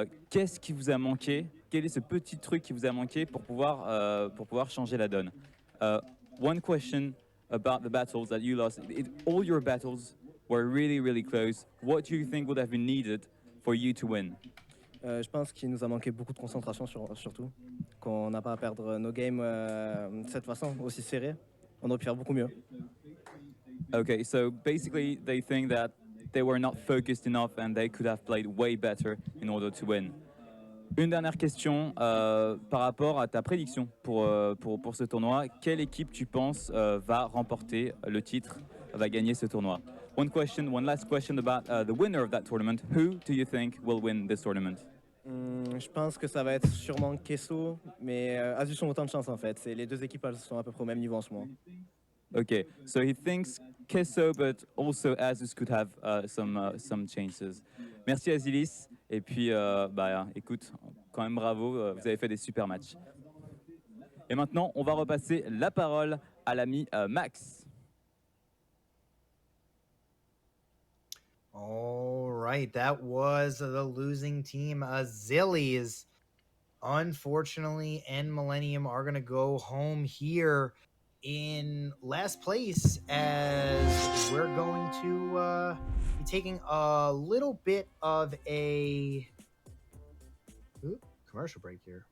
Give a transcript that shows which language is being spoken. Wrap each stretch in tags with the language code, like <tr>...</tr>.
<fr>Qu'est-ce qui vous a manqué? Quel est ce petit truc qui vous a manqué pour pouvoir changer la donne?</fr> <en>One question about the battles that you lost. All your battles were really, really close. What do you think would have been needed for you to win?</en> <fr>Je pense qu'il nous a manqué beaucoup de concentration surtout, qu'on n'a pas à perdre nos games de cette façon aussi serrée. On aurait pu faire beaucoup mieux.</fr> <en>Okay, so basically they think that they were not focused enough and they could have played way better in order to win.</en> <fr>Une dernière question par rapport à ta prédiction pour ce tournoi. Quelle équipe tu penses va remporter le titre, va gagner ce tournoi?</fr> <en>One last question about the winner of that tournament. Who do you think will win this tournament?</en> <fr>Je pense que ça va être sûrement Kesso, mais Asus ont autant de chance en fait. Les deux équipes elles sont à peu près au même niveau en ce moment.</fr> <en>Okay, so he thinks Kesso, but also Asus could have some chances.</en> <fr>Merci Azilis, et puis écoute, quand même bravo, vous avez fait des super matchs. Et maintenant, on va repasser la parole à l'ami Max.</fr> <en>All right, that was the losing team. Zillies, unfortunately, and Millennium are going to go home here in last place, as we're going to be taking a little bit of a commercial break here.</en>